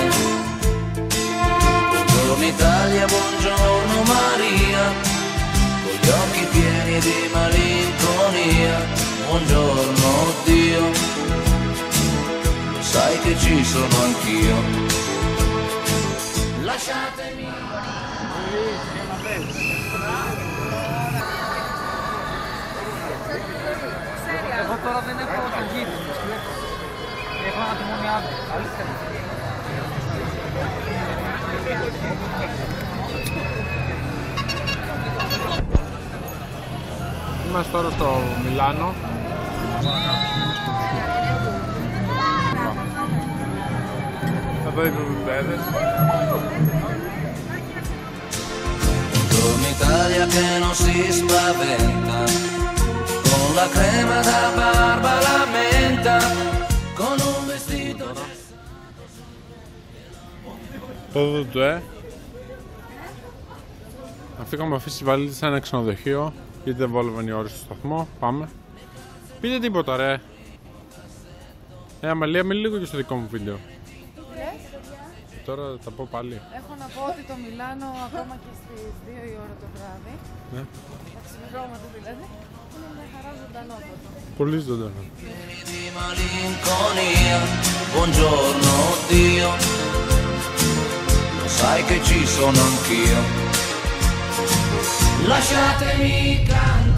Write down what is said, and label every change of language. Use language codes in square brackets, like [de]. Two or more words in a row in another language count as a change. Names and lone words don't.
[it] Buongiorno Italia, buongiorno Maria, con gli occhi pieni di malinconia. Buongiorno Dio, lo sai che ci sono anch'io. Lasciatemi. [el] Εγώ τώρα δεν έχω το γύρι. Έχω ένα τιμόνι άδειο. Είμαστε τώρα στο Μιλάνο. Θα δω οι μπουμπέδες. [it] Buongiorno Italia che non si spaventa, con la crema da barba la menta, con un vestito. [el] Το ΔΟΤΟΕ. Αυτή είχαμε αφήσει βαλίτη σε ένα ξενοδοχείο γιατί δεν βόλευαν οι ώρες στο σταθμό. Πάμε. Πείτε τίποτα ρε. Αμαλία, μιλή λίγο και στο δικό μου βίντεο. Τώρα θα πω πάλι. Έχω να πω ότι το Μιλάνο ακόμα και στις 2 η ώρα το βράδυ, Ναι. τα ξημερώματα δηλαδή, είναι μια χαρά ζωντανότατο. Πολύ ζωντανό. [it] Di malinconia, buongiorno Dio, lo sai che ci sono anch'io. Lasciatemi cadere.